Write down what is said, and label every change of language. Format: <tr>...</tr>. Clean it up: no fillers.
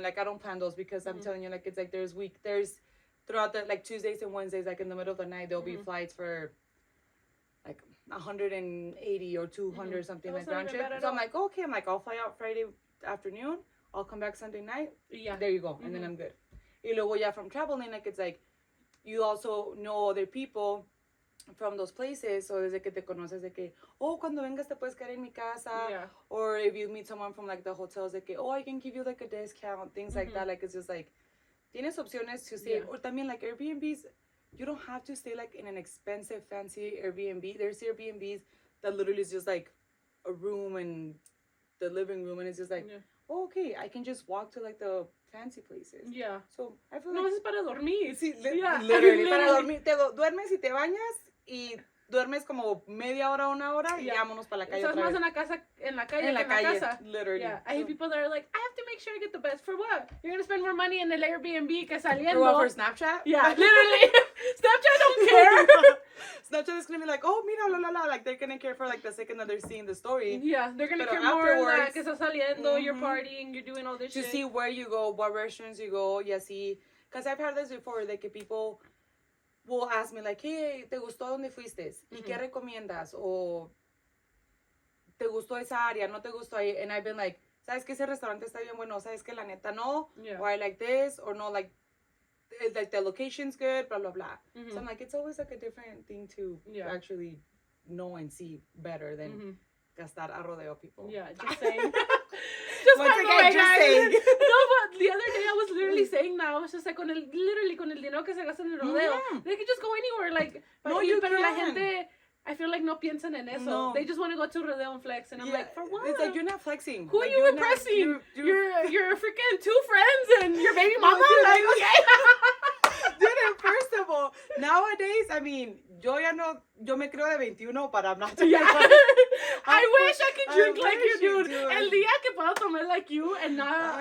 <en>Like I don't plan those because I'm telling you, like it's like there's throughout the like Tuesdays and Wednesdays, like in the middle of the night, there'll be flights for like 180 or 200 something like round trip. So I'm like, okay, I'm like, I'll fly out Friday afternoon. I'll come back Sunday night. Yeah. There you go. And then I'm good.</en> <es>Y luego ya</es> <en>from traveling, like it's like you also know other people from those places.</en> <es>So desde que te conoces de que, oh, cuando vengas te puedes quedar en mi casa.</es> <en>Yeah. Or if you meet someone from like the hotels,</en> <es>de que,</es> <en>oh, I can give you like a discount. Things like that. Like it's just like,</en> <es>tienes opciones</es> <en>to stay. Or</en> <es>también</es> <en>like Airbnbs, you don't have to stay like in an expensive, fancy Airbnb. There's Airbnbs that literally is just like a room and the living room. And it's just like, oh, okay, I can just walk to like the fancy places. Yeah. So I feel no, like...</en> <es>es para dormir. Sí,</es> <en>yeah. literally.</en> <es>Para dormir. Duermes y te bañas y duermes como media hora, una hora y vámonos para la calle. Estás más en la casa, en la calle, casa.</es> <en>Literally. Yeah. I hate people that are like, I have to make sure I get the best. For what? You're going to spend more money in</en> <es>el Airbnb que saliendo.</es> <en>For what, for Snapchat? Yeah, literally. Snapchat don't care. Snapchat is going to be like, oh,</en> <es>mira,</es> <en>la, la, la. Like, they're going to care for, like, the second that they're seeing the story. Yeah, they're going to care more like</en> <es>que estás saliendo,</es> <en>you're partying, you're doing all this shit. To see where you go, what restaurants you go,</en> <es>y así.</es> <en>Because I've had this before, like, people will ask me, like, hey,</en> <es>¿te gustó dónde fuiste? ¿Y qué recomiendas? O, ¿te gustó esa área? ¿No te gustó ahí?</es> <en>And I've been like,</en> <es>¿sabes que ese restaurante está bien bueno? ¿Sabes que la neta no?</es> <en>Yeah. Or I like this, or no, like the location's good, blah, blah, blah. So I'm like, it's always like a different thing to actually know and see better than gastar a rodeo people. Yeah, just saying. Just once again, just saying. No, but the other day I was literally saying that. I was just like,</en> <es>con el dinero que se gasta en el rodeo,</es> <en>they could just go anywhere. Like, no, you</en> <es>pero</es> <en>can.</en> <es>La gente,</es> <en>I feel like</en> <es>no piensan en eso.</es> <en>No. They just want to go to rodeo and flex. And I'm like, for what? It's like, you're not flexing. Who like, are you impressing? You're freaking 2 friends and your baby mama. Like, okay. Dude, and first of all, nowadays, I mean,</en> <es>yo me creo de 21,</es> <en>but I'm not. Yeah. I wish I could drink like you, dude.</en> <es>El día que puedo tomar</es> <en>like you and not</en>